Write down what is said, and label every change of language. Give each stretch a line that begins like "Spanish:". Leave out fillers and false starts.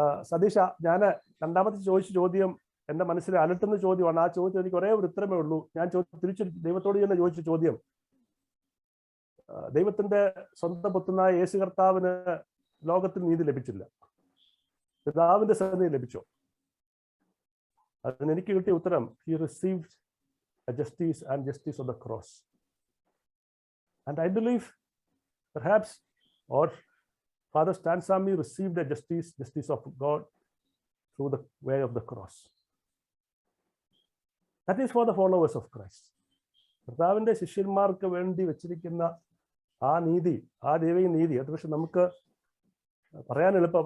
Malayalam: സതീഷ, ഞാൻ രണ്ടാമത്തെ ചോദിച്ച ചോദ്യം എന്റെ മനസ്സിൽ അലട്ടുന്ന ചോദ്യമാണ്. ആ ചോദ്യം എനിക്ക് ഒരേ ഒരു ഉത്തരമേ ഉള്ളൂ. ഞാൻ തിരിച്ചു ദൈവത്തോട് തന്നെ ചോദിച്ച ചോദ്യം, ദൈവത്തിന്റെ സ്വന്തം പുത്രനായ യേശു കർത്താവിന് ലോകത്തിൽ നീതി ലഭിച്ചില്ല, പിതാവിന്റെ സന്നിധി ലഭിച്ചോ? അതിന് എനിക്ക് കിട്ടിയ ഉത്തരം,
English: he received a justice and justice of the cross. And I believe perhaps, or Father Stan Swami received a justice of God through the way of the cross. That is for the followers of Christ.
Malayalam: കർത്താവിന്റെ ശിഷ്യന്മാർക്ക് വേണ്ടി വെച്ചിരിക്കുന്ന ആ നീതി, ആ ദൈവിക നീതി, അത് പക്ഷെ നമുക്ക് പറയാൻ എളുപ്പം.